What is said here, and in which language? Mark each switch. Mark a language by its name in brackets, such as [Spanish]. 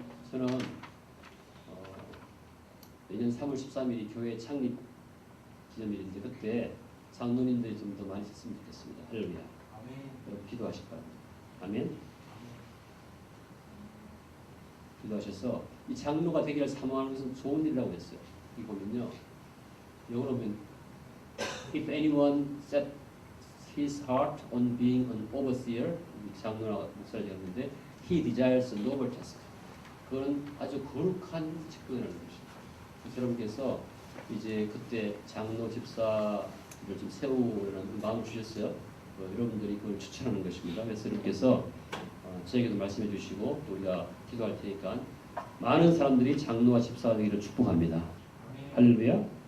[Korean] 저는 내년 3월 13일이 교회 창립 기념일인데 그때 장로님들이 좀 더 많이 있었으면 좋겠습니다. 할렐루야. 여러분 기도하실 바랍니다. 아멘. 기도하셔서 이 장로가 되기를 사모하는 것은 좋은 일이라고 했어요. 이 보면요. 영어로 보면 [English] If anyone set his heart on being an overseer, [Korean] 장로나 목사를 적었는데 [English] he desires a noble task. [Korean] 그건 아주 거룩한 직분이라는 것입니다. 여러분께서 이제 그때 장로 집사를 좀 세우려는 마음을 주셨어요. 여러분들이 그걸 추천하는 것입니다. 그래서 여러분께서 저에게도 말씀해 주시고 또 우리가 기도할 테니까 많은 사람들이 장로와 집사가 되기를 축복합니다. 할렐루야.